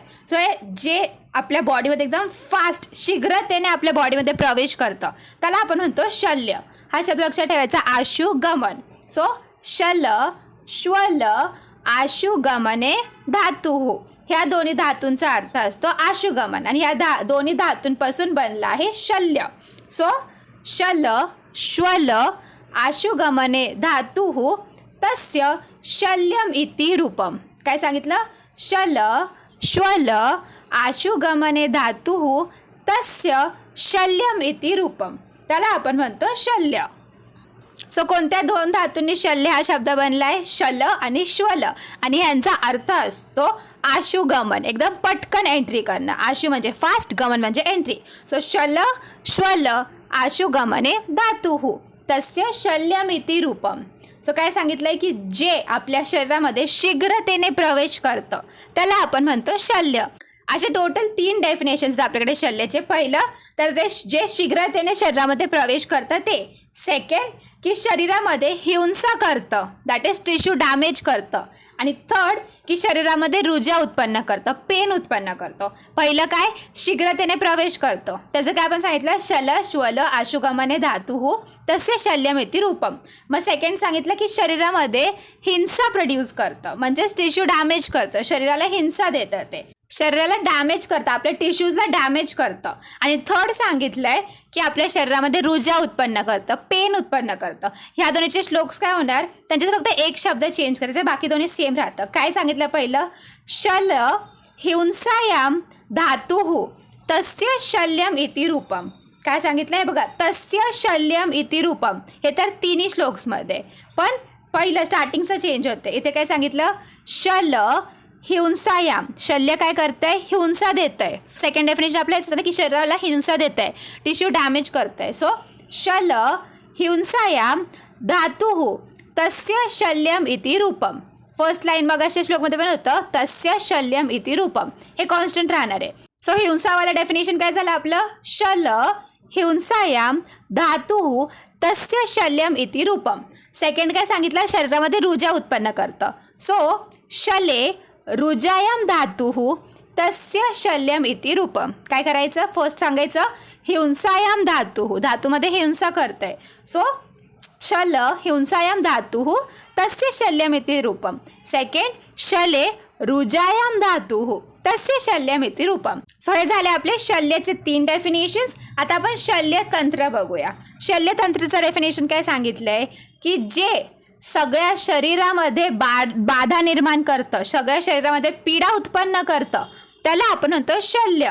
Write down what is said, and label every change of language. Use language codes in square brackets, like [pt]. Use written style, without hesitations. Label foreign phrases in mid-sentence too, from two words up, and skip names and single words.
[mr] सो हे जे आपल्या बॉडीमध्ये एकदम फास्ट शीघ्रतेने आपल्या बॉडीमध्ये प्रवेश करतं त्याला आपण म्हणतो शल्य. हा शब्द लक्षात ठेवायचा, आशु गमन. [sa] सो शल श्वल आशुगमने धातू. [mr] ह्या दोन्ही धातूंचा अर्थ असतो आशुगमन आणि ह्या दोन्ही धातूंपासून बनला आहे शल्य. [sa] सो शल श्वल आशुगमने धातु तस्य शल्यम इति रूपम. [mr] काय सांगितलं, [sa] शल श्वल आशुगमने धातु तस्य शल्यम इति रूपम. [mr] त्याला आपण म्हणतो शल्य. सो कोणत्या दोन धातूंनी शल्य हा शब्द बनलाय, शल आणि श्वल, आणि यांचा अर्थ असतो आशुगमन, एकदम पटकन एंट्री करणं. आशु म्हणजे फास्ट, गमन म्हणजे एंट्री. [sa] सो शल श्वल आशुगमने धातु तस्य शल्यमिति रूपम. [mr] सो काय सांगितलंय की जे आपल्या शरीरामध्ये शीघ्रतेने प्रवेश करतं त्याला आपण म्हणतो शल्य. असे टोटल 3 डेफिनेशन्स आपल्याकडे शल्याचे. पहिलं तर ते जे शीघ्रतेने शरीरामध्ये प्रवेश करतं ते. सेकंड की शरीरामध्ये हिंसा करतं, [en] that is tissue damage [mr] करतं. आणि थर्ड की शरीरामध्ये रुजा उत्पन्न करतं, पेन उत्पन्न करतं. पहिलं काय, शीघ्रतेने प्रवेश करतं, त्याचं काय आपण सांगितलं, [sa] शल श्वल आशुगमने धातु तस्य शल्यमिति रूपम. [mr] मग सेकंड सांगितलं की शरीरामध्ये हिंसा प्रोड्यूस करतं, म्हणजेच [en] tissue damage [mr] करतं, शरीराला हिंसा देतं, ते शरीराला डॅमेज करतं, आपल्या टिश्यूजला डॅमेज करतं. आणि थर्ड सांगितलंय की आपल्या शरीरामध्ये रुजा उत्पन्न करतं, पेन उत्पन्न करतं. ह्या दोन्हीचे श्लोक्स काय होणार, त्यांच्यात फक्त एक शब्द चेंज करायचा, बाकी दोन्ही सेम राहतं. काय सांगितलं पहिलं, [sa] शल हिंसायाम धातु तस्य शल्यम इति रूपम. [mr] काय सांगितलं आहे बघा, [sa] तस्य शल्यम इति रूपम. [mr] हे तर तिन्ही श्लोक्समध्ये, पण पहिलं स्टार्टिंगचं चेंज होते. इथे काय सांगितलं, [sa] शल हिंसायाम, [mr] शल्य काय करतंय, हिंसा देतंय. सेकंड डेफिनेशन आपल्या असतं ना की शरीराला हिंसा देतंय, [en] tissue damage [mr] करतंय. [sa] सो शल हिंसायाम धातु तस्य शल्यम इति रूपम. [en] first line [mr] मग अशा श्लोकमध्ये पण होतं [sa] तस्य शल्यम इति रूपम, [mr] हे कॉन्स्टंट राहणार आहे. सो हिंसावाला डेफिनेशन काय झालं आपलं, [sa] शल हिंसायाम धातु तस्य शल्यम इति रूपम. [mr] सेकंड काय सांगितलं, शरीरामध्ये रुजा उत्पन्न करतं. [sa] सो शले रुजायाम धातु तस्य शल्यम इति रूपम. [mr] काय करायचं, फर्स्ट सांगायचं [sa] हिंसायाम धातु, [mr] धातूमध्ये हिंसा करतंय. [sa] सो शल हिंसायाम धातु तस्य शल्यम इति रूपम. सेकंड शले रुजायाम धातु तस्य शल्यम इति रूपम. [mr] सो हे झाले आपले शल्यचे 3 डेफिनेशन्स. आता आपण शल्यतंत्र बघूया. शल्यतंत्राचं डेफिनेशन काय सांगितलंय की जे सगळ्या शरीरामध्ये बाधा निर्माण करतं, सगळ्या शरीरामध्ये पीडा उत्पन्न करतं त्याला आपण म्हणतो शल्य.